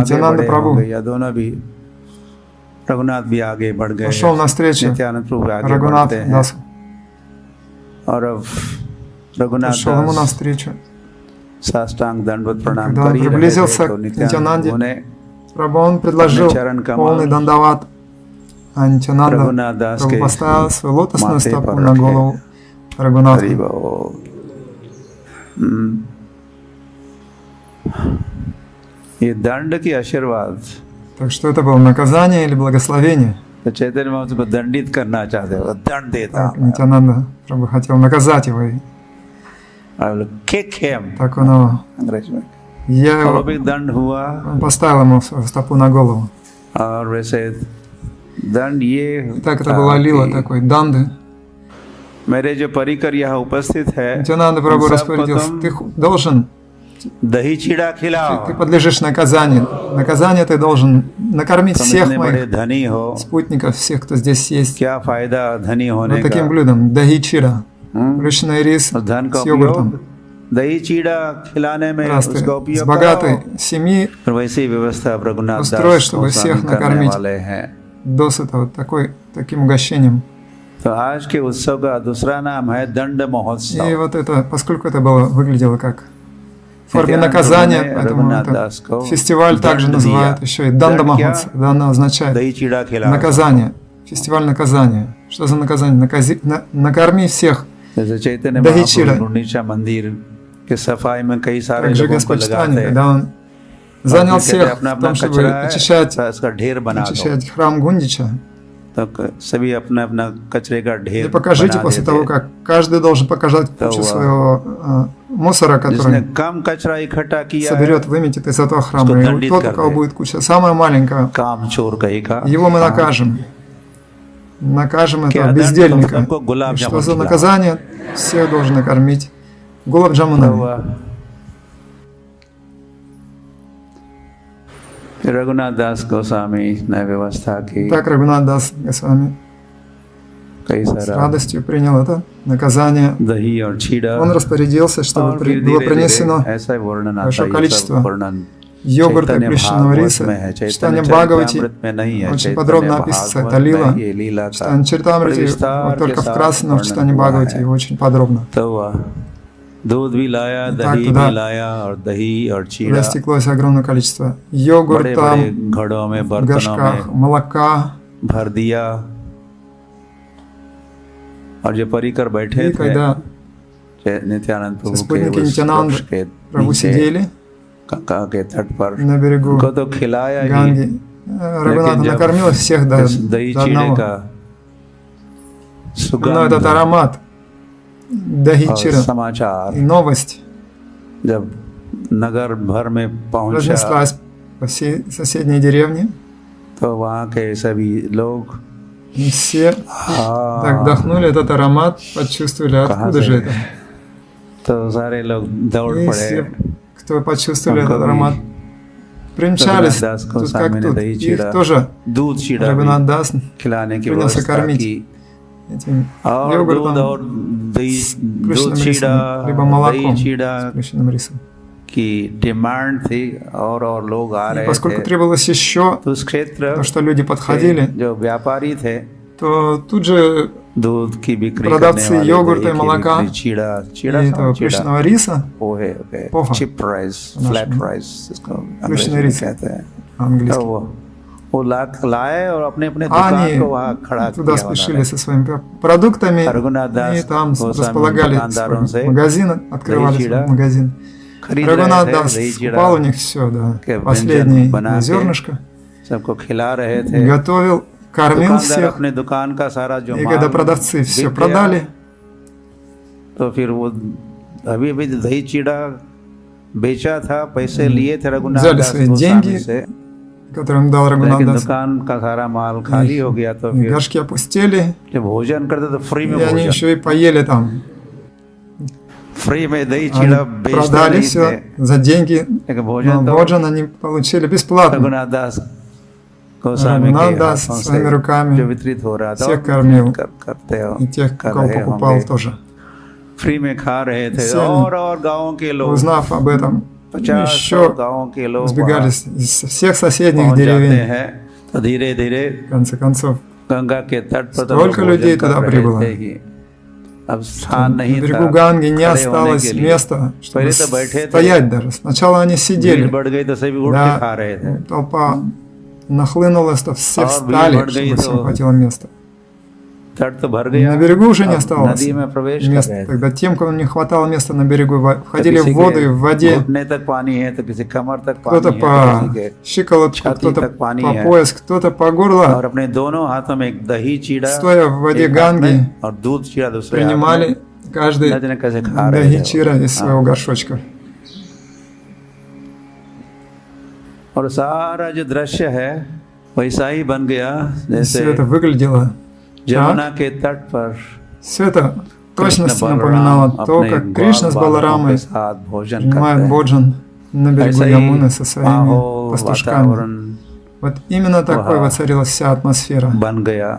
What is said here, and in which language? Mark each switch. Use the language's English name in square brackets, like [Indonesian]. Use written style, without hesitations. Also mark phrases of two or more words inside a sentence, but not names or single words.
[Hindi] नित्यानंद बढ़े प्रभु होंगे या दोनों भी, रघुनाथ भी आगे बढ़ गए, [Russian] Пошел навстречу [Hindi] नित्यानंद प्रभु आगे [Russian] Рагунат [Hindi] बढ़ते हैं [Russian] Дасу. [Hindi] और अब रघुनाथ [Russian] Пошел ему [Hindi] दास [Russian] навстречу. [Hindi] साष्टांग दंडवत प्रणाम [Russian] Когда [Hindi] कर [Russian] он [Hindi] ही रहे थे [Russian] приблизился [Hindi] तो [Russian] к [Hindi] नित्यानंद [Russian] Нитянанде, [Hindi] प्रभु ने [Russian] Прабху он предложил [Hindi] अपने चरण कमल [Russian] полный дандават, а Нитянанда [Hindi] रघुनाथ दास [Russian] Прабху [Hindi] के [Russian] поставил свою лотосную [Hindi] माथे [Russian] стопу [Hindi] पर [Russian] на [Hindi] रखे। [Russian] голову Рагунатха. [Hindi] हरि बोल। ये दंड की आशीर्वाद, [Russian] Так что это было наказание или благословение? [Hindi] तो चैतन्य महाप्रभु को दंडित करना चाहते हो, दंड देता [Russian] Так, Нитянанда Прабху хотел наказать его, и [English] kick him, [Russian] так он его, [Hindi] अंग्रेजी में [Russian] я [Hindi] वो [Russian] его, [Hindi] भी दंड हुआ। [Russian] он поставил ему свою стопу на голову. [Hindi] और वैसे दंड ये [Russian] И так это [Hindi] था [Russian] была лила [Hindi] कि [Russian] такой данды. [Hindi] मेरे जो परिकर यहाँ उपस्थित है [Russian] Нитянанда Прабху [Hindi] उन सबको [Russian] распорядился, [Hindi] तुम [Russian] ты должен, [Hindi] दही चीड़ा [Russian] ты [Hindi] खिलाओ, [Russian] подлежишь наказанию. Наказание ты должен накормить [Hindi] तुम [Russian] всех [Hindi] इतने बड़े [Russian] моих [Hindi] धनी हो, [Russian] спутников, всех, кто здесь есть. [Hindi] क्या फायदा धनी होने [Russian] Вот таким [Hindi] का? [Russian] блюдом. Дахичира. हम्म? Плющенный рис [Hindi] और धन का [Russian] с йогуртом. [Hindi] उपयोग दही चीड़ा खिलाने में [Russian] Раз ты [Hindi] उसका [Russian] с [Hindi] उपयोग [Russian] богатой [Hindi] करो। [Russian] семьи [Hindi] और वैसी व्यवस्था अब रघुनाथ [Russian] устроить, [Hindi] दास [Russian] чтобы [Hindi] गोस्वामी [Russian] всех [Hindi] करने [Russian] накормить. [Hindi] वाले हैं। [Russian] досыта вот таким угощением. [Hindi] तो आज के उत्सव का दूसरा नाम है दंड [Russian] И [Hindi] महोत्सव। [Russian] вот это, поскольку это было, выглядело как форме [Hindi] Nityananda [Russian] наказания, [Hindi] Prabhu ने [Russian] поэтому [Hindi] Raghunath [Russian] это [Hindi] Das को [Russian] фестиваль также [Hindi] दंड [Russian] называют [Hindi] दिया। [Russian] еще и Данда [Hindi] दंड क्या? [Russian] Махотсав. Данда означает [Hindi] दही चीड़ा खिला [Russian] наказание, фестиваль наказания. Что за наказание? Накорми всех. [Hindi] जैसे चैतन्य दही महाप्रभु चीड़ा। गुंडीचा मंदिर के सफाई में कई सारे [Russian] Также [Hindi] लोगों को [Russian] Господь [Hindi] लगाते [Russian] Чайтанья, [Hindi] हैं [Russian] когда Он [Hindi] और [Russian] занял [Hindi] फिर कहते [Russian] всех [Hindi] हैं, अपना [Russian] в [Hindi] अपना [Russian] том, чтобы [Hindi] कचरा है [Russian] очищать, [Hindi] तो इसका ढेर बना दो, [Russian] очищать храм Гундича. [Hindi] तो सभी अपना अपना कचरे का [Russian] И [Hindi] ढेर [Russian] покажите [Hindi] बना [Russian] после [Hindi] देते [Russian] того, [Hindi] हैं। [Russian] как каждый должен показать кучу своего мусора, [Hindi] जिसने [Russian] который [Hindi] कम कचरा इकट्ठा किया है [Russian] соберет, выметит из этого храма. [Hindi] उसको [Russian] И [Hindi] दंडित [Russian] тот, [Hindi] कर [Russian] у кого [Hindi] दे। [Russian] будет куча самая маленькая, [Hindi] काम चोर कहेगा [Russian] его мы накажем. Накажем [Hindi] क्या [Russian] этого [Hindi] दंड? [Russian] бездельника. [Hindi] सबको गुलाब [Russian] И что [Hindi] जामुन [Russian] за [Hindi] खिलाओ। [Russian] наказание? Всех должен накормить гулаб [Hindi] तो [Russian] джамунами. [Hindi] हुआ। फिर रघुनाथ दास गोस्वामी ने व्यवस्था की [Russian] Так Рагунат Дас Госвами [Hindi] कई [Russian] с [Hindi] सारा [Russian] радостью принял это наказание. [Hindi] दही और चीड़ा [Russian] Он распорядился, чтобы [Hindi] और फिर [Russian] было [Hindi] धीरे-धीरे [Russian] принесено [Hindi] ऐसा वर्णन आता [Russian] большое [Hindi] है, ये [Russian] количество [Hindi] सब वर्णन [Russian] йогурта [Hindi] चैतन्य [Russian] плющенного [Hindi] भागवत [Russian] риса. [Hindi] में है, [Russian] Читание [Hindi] चैतन्य [Russian] Бхагавати [Hindi] चरितामृत में नहीं है, [Russian] очень [Hindi] चैतन्य [Russian] подробно описывается эта [Hindi] भागवत [Russian] лила. [Hindi] में ये लीला का [Russian] Читание Чаритамрити [Hindi] विस्तार [Russian] вот только [Hindi] के साथ [Russian] вкратце, но в [Hindi] वर्णन [Russian] читании [Hindi] हुआ [Russian] Бхагавати [Hindi] है। [Russian] его очень подробно. [Hindi] तो हुआ दूध भी लाया, [Russian] Так, [Hindi] दही [Russian] туда [Hindi] भी लाया और दही और चीड़ा [Russian] Достиглось огромное количество [Hindi] बड़े [Russian] йогурта, [Hindi] बड़े घड़ों में [Russian] в [Hindi] बर्तनों [Russian] горшках, [Hindi] में [Russian] молока. [Hindi] भर दिया और जो परिकर बैठे [Russian] И [Hindi] थे [Russian] когда [Hindi] नित्यानंद प्रभु के [Russian] спутники [Hindi] उस [Russian] Нитянанды [Hindi] वृक्ष के [Russian] Прабху [Hindi] नीचे [Russian] сидели [Hindi] गंगा के तट पर [Russian] на берегу [Hindi] उनको तो खिलाया ही, [Russian] Ганги, Рагунат [Hindi] जब [Russian] накормил всех до [Hindi] इस दही [Russian] до [Hindi] चीड़े [Russian] одного. [Hindi] का [Russian] Но этот [Hindi] सुगंध [Russian] аромат дахи [Hindi] और [Russian] чира [Hindi] समाचार [Russian] и новость [Hindi] जब नगर भर में पहुंचा [Russian] разнеслась по всей соседней деревне. [Hindi] तो वहाँ के सभी लोग [Russian] И все так вдохнули этот аромат, почувствовали, откуда же это. [Hindi] तो सारे लोग दौड़ [Russian] И [Hindi] पड़े [Russian] все, кто почувствовали Там этот [Hindi] कभी [Russian] аромат, примчались Рагунат Дас тут Госвами как [Hindi] ने [Russian] тут. [Hindi] दही [Russian] Их [Hindi] चीड़ा [Russian] тоже [Hindi] दूध चीड़ा भी [Russian] Рагунат Дас [Hindi] खिलाने की [Russian] принялся [Hindi] व्यवस्था [Russian] кормить [Hindi] की [Russian] этим [Hindi] और दूध [Russian] йогуртом [Hindi] और दही [Russian] с [Hindi] दूध [Russian] плющенным [Hindi] चीड़ा [Russian] рисом, либо [Hindi] दही [Russian] молоком с [Hindi] चीड़ा [Russian] плющенным рисом. [Hindi] की डिमांड थी और लोग आ [Russian] И [Hindi] रहे [Russian] поскольку [Hindi] थे [Russian] требовалось еще, [Hindi] तो उस क्षेत्र [Russian] то, что люди [Hindi] के [Russian] подходили, [Hindi] जो व्यापारी थे [Russian] то тут же [Hindi] दूध की बिक्री [Russian] продавцы [Hindi] करने वाले [Russian] йогурта [Hindi] दही [Russian] и [Hindi] की [Russian] молока [Hindi] बिक्री, चीड़ा चीड़ा [Russian] и [Hindi] समझ [Russian] этого [Hindi] चीड़ा [Russian] плющенного риса, [Hindi] पोहे पोहा, [English] chip rice [Russian] по-нашему. [English] flat rice [Hindi] इसको अंग्रेजी [Russian] Плющенный [Hindi] में [Russian] рис [Hindi] कहते हैं तो [Russian] английский. [Hindi] वो लाए और अपने अपने [Russian] А [Hindi] दुकान [Russian] они [Hindi] को वहाँ खड़ा [Russian] туда [Hindi] किया [Russian] спешили [Hindi] उन्होंने [Russian] со своими продуктами, Рагунат Дас и там Госвами располагали [Hindi] दुकानदारों से [Russian] свой магазин, открывали [Hindi] दही [Russian] свой [Hindi] चीड़ा [Russian] магазин. [Hindi] खरीद रहे [Russian] Рагунат [Hindi] थे [Russian] Дас [Hindi] दही [Russian] скупал у [Hindi] चीड़ा [Russian] них все, да, [Hindi] के [Russian] последнее [Hindi] व्यंजन बना के [Russian] зернышко, [Hindi] सबको खिला रहे थे [Russian] готовил, кормил [Hindi] दुकानदार [Russian] всех. [Hindi] अपने दुकान का सारा जो [Russian] И когда [Hindi] माल [Russian] продавцы все [Hindi] बिक गया, [Russian] продали, [Hindi] तो फिर वो अभी अभी दही चीड़ा बेचा था पैसे लिए थे रघुनाथ [Russian] взяли [Hindi] दास [Russian] свои [Hindi] गोस्वामी [Russian] деньги, [Hindi] से [Russian] которые им дал Рагунат [Hindi] लेकिन [Russian] Дас, [Hindi] दुकान का सारा माल खाली हो गया तो [Russian] и [Hindi] फिर [Russian] горшки опустили, [Hindi] जब भोजन करते तो फ्री में [Russian] и они [Hindi] भोजन [Russian] еще и поели там. [Hindi] फ्री में दही [Russian] Они [Hindi] चीड़ा बेचते [Russian] продали [Hindi] नहीं थे [Russian] все за деньги, [Hindi] लेकिन [Russian] но [Hindi] भोजन तो [Russian] Боджан они получили бесплатно. [Hindi] रघुनाथ दास गोस्वामी [Russian] Рагунат [Hindi] के [Russian] Дас [Hindi] हाथों [Russian] своими [Hindi] से [Russian] руками [Hindi] जो वितरित हो रहा था [Russian] всех [Hindi] और [Russian] кормил, [Hindi] करते हो [Russian] и тех, [Hindi] कर [Russian] кого [Hindi] रहे [Russian] покупал [Hindi] होंगे [Russian] тоже. [Hindi] फ्री में खा रहे थे [Russian] Все [Hindi] और गांव के लोग [Russian] Узнав об этом, 50 еще [Hindi] गांव के लोग [Russian] сбегались из всех соседних [Hindi] पहुंच जाते [Russian] деревень. [Hindi] हैं तो धीरे धीरे [Russian] В конце концов, [Hindi] गंगा के तट पर तो [Russian] Столько [Hindi] लोग [Russian] людей [Hindi] भोजन कर [Russian] туда [Hindi] रहे [Russian] прибыло. [Hindi] थे ही। अब स्थान [Russian] на [Hindi] नहीं [Russian] берегу [Hindi] था [Russian] Ганги не [Hindi] खड़े होने [Russian] осталось [Hindi] के लिए। [Russian] места, чтобы [Hindi] पहले तो बैठे थे, [Russian] стоять даже. Сначала они [Hindi] भीड़ [Russian] сидели, [Hindi] बढ़ गई तो सभी उठ के खा रहे थे [Russian] да, толпа нахлынулась, то все [Hindi] और [Russian] встали, [Hindi] भीड़ बढ़ गई [Russian] чтобы всем [Hindi] तो [Russian] хватило места. [Hindi] तट तो भर गया [Russian] На берегу уже не [Hindi] अब [Russian] осталось [Hindi] नदी में प्रवेश कर [Russian] места. [Hindi] रहे थे [Russian] Тогда тем, кому не хватало места на берегу, [Hindi] तो [Russian] входили [Hindi] किसी [Russian] в воду и [Hindi] के [Russian] в воде. [Hindi] घुटने तक पानी है तो किसी कमर तक [Russian] Кто-то [Hindi] पानी है तो [Russian] по [Hindi] किसी के [Russian] щиколотку, [Hindi] छाती [Russian] кто-то [Hindi] तक पानी [Russian] по [Hindi] है। [Russian] пояс, кто-то по [Hindi] और [Russian] горло. [Hindi] अपने दोनों हाथों में एक दही चीड़ा [Russian] Стоя в воде [Hindi] एक हाथ में [Russian] Ганги, [Hindi] और दूध चीड़ा दूसरे हाथ में [Russian] принимали каждый [Hindi] न जाने कैसे खा रहे [Russian] дахи [Hindi] थे [Russian] чира [Hindi] वो। [Russian] из своего горшочка. [Hindi] और सारा जो दृश्य है वैसा ही बन गया [Russian] И [Hindi] जैसे [Russian] все это выглядело [Hindi] यमुना के तट पर [Russian] Все это [Hindi] कृष्ण [Russian] точно [Hindi] बलराम [Russian] напоминало то, [Hindi] अपने [Russian] как Кришна с [Hindi] बालकों के [Russian] Баларамой [Hindi] साथ भोजन [Russian] принимает [Hindi] करते हैं [Russian] Боджан на берегу [Hindi] ऐसा ही [Russian] Ямуны со своими [Hindi] माहौल [Russian] пастушками. [Hindi] वातावरण [Russian] Вот именно такой [Hindi] वहाँ [Russian] воцарилась вся атмосфера [Hindi] बन गया